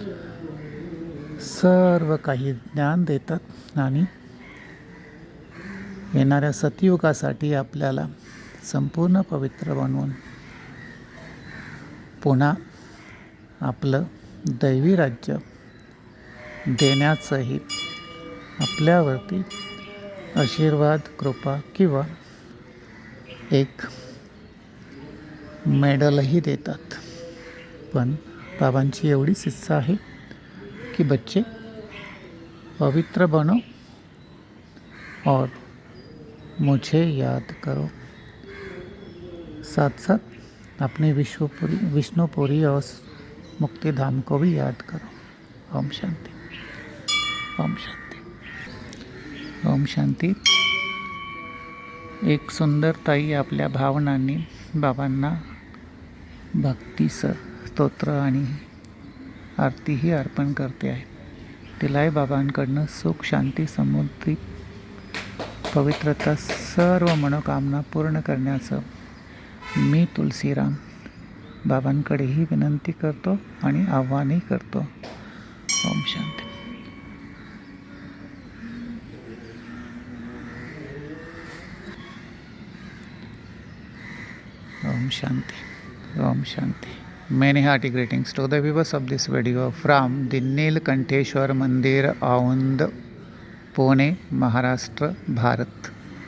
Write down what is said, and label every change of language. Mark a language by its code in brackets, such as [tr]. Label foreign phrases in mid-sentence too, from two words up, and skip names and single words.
[mr] सर्व काही ज्ञान देतात आणि येणाऱ्या सतयुगासाठी आपल्याला संपूर्ण पवित्र बनवून पुन्हा आपलं दैवी राज्य देण्याचंही आपल्यावरती आशीर्वाद, कृपा किंवा एक मेडलही देतात. पण बाबांची एवढीच इच्छा आहे [hi] कि बच्चे पवित्र बनो और मुझे याद करो। साथ साथ अपने विष्णुपुरी और मुक्तिधाम को भी याद करो। [sa] ओम शांति। ओम शांती। ओम शांती। [mr] एक सुंदर ताई आपल्या भावनांनी बाबांना भक्तीचं स्तोत्र आणि आरतीही अर्पण करते आहे. तिलाही बाबांकडनं सुख, शांती, समृद्धी, पवित्रता, सर्व मनोकामना पूर्ण करण्याचं मी तुलसीराम बाबांकडेही विनंती करतो आणि आव्हानही करतो. [sa] ओम शांती. Om Shanti. Om Shanti. [en] Many hearty greetings to the viewers of this video from the Nilkanteshwar Mandir, Aund, Pune, Maharashtra, Bharat.